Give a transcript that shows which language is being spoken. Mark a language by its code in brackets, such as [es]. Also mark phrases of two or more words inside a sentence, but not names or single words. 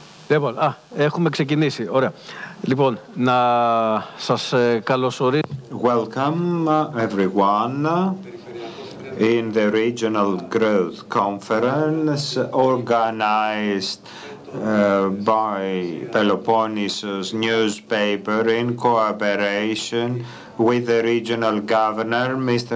[el] Λοιπόν, έχουμε ξεκινήσει. Ωραία. Λοιπόν, να σας καλωσορίσω. [en] Welcome everyone in the Regional Growth Conference organized by Peloponnesos newspaper in cooperation with the regional governor, Mr.